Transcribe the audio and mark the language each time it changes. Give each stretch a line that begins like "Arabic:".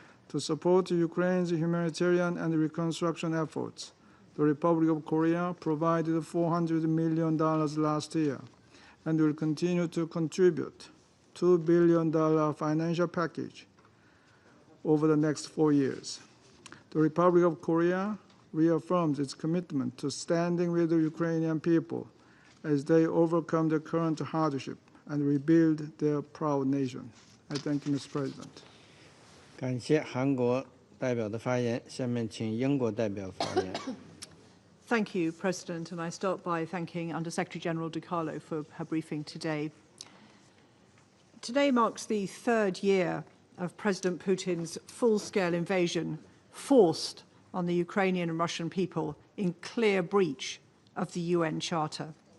English: To support Ukraine's humanitarian and reconstruction efforts, the Republic of Korea provided $400 million last year and will continue to contribute $2 billion financial package over the next 4 years. The Republic of Korea reaffirms its commitment to standing with the Ukrainian people as they overcome the current hardship and rebuild their proud nation. I thank you, Mr. President.
Chinese: 感谢韩国代表的发言，下面请英国代表发言。
English: Thank you, President, and I start by thanking Under-Secretary General Di Carlo for her briefing today. Today marks the third year of President Putin's full-scale invasion forced on the Ukrainian and Russian people in clear breach of the UN Charter.